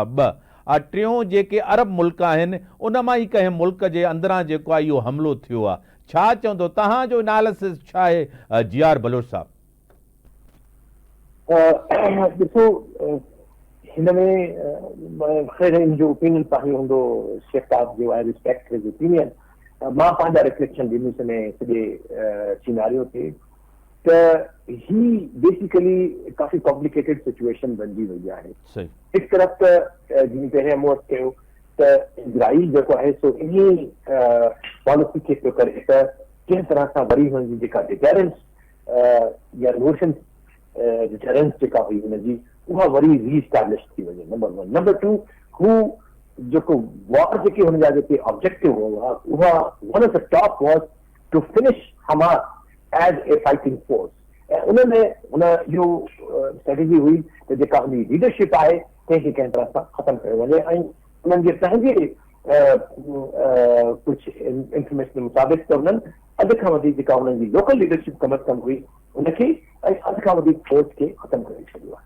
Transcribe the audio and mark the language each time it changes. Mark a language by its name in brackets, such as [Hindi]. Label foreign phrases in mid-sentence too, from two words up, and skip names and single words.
[Sindhi] टियों जेके अरब मुल्क आहिनि उन मां ई कंहिं मुल्क जे अंदरां जेको आहे इहो हमिलो थियो आहे। छा चवंदो, तव्हांजो एनालिसिस छा आहे GR बलोच साहब? ॾिसो, हिन में ख़ैर हिन जो ओपिनियन तव्हांजो हूंदो, शेख साहब जो आहे, [English] respect his opinion. [Sindhi] मां पंहिंजा रिफ्लेक्शन ॾींदुसि हिन सॼे सिनारियो ते त ही बेसिकली काफ़ी [English] complicated situation [Sindhi] बणिजी वई आहे। सही। हिकु तरफ़ त जीअं पहिरियों मूं वटि कयो त इज़राइल जेको आहे सो इन पॉलिसी खे पियो करे त कंहिं तरह सां वरी हुनजी जेका डिटेरेंस या [English] notion deterrence [Sindhi] जेका हुई हुनजी, उहा वरी रीस्टैब्लिश थी वञे, नंबर 1। नंबर 2, हू जेको वॉर जेके हुनजा जेके ऑब्जेक्टिव हुआ, उहा [English] one of the top was to finish Hamas as a fighting force. [Sindhi] ऐं उनमें हुन इहो स्ट्रेटेजी हुई त जेका हुनजी लीडरशिप आहे कंहिंखे कंहिं तरह सां ख़तमु कयो वञे, ऐं उन्हनि जे पंहिंजे कुझु इंफॉर्मेशन मुताबिक़ त उन्हनि अध खां वधीक जेका हुननि जी लोकल लीडरशिप कम अज़ कम हुई उनखे ऐं अध खां वधीक फोर्स खे ख़तमु करे छॾियो आहे।